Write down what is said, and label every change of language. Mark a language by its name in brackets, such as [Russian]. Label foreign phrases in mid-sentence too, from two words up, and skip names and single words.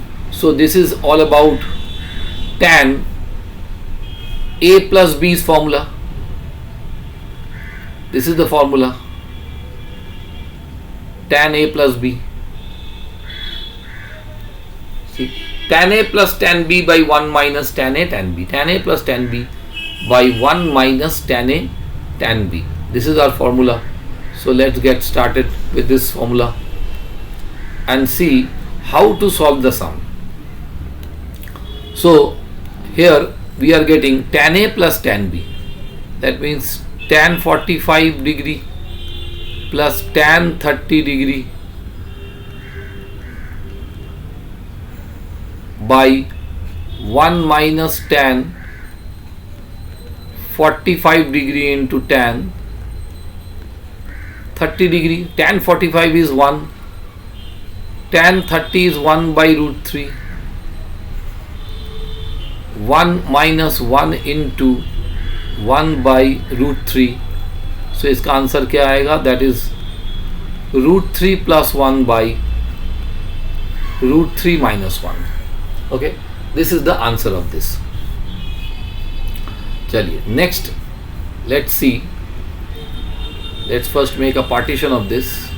[English] So this is all about tan A plus B's formula. This is the formula, tan A plus B. See, tan A plus tan B by 1 minus tan A tan B. Tan A plus tan B by 1 minus tan A tan B. This is our formula. So let's get started with this formula and see how to solve the sum. So here we are getting tan A plus tan B. That means tan 45 degree plus tan 30 degree by 1 minus tan 45 degree into tan 30 degree. Tan 45 is 1, tan 30 is 1 by root 3. 1 minus 1 into 1 by root 3. [Hindi] So इसका आंसर क्या आएगा? [English] That is root 3 plus 1 by root 3 minus 1. Okay, this is the answer of this. चलिए next, let's see. Let's first make a partition of this.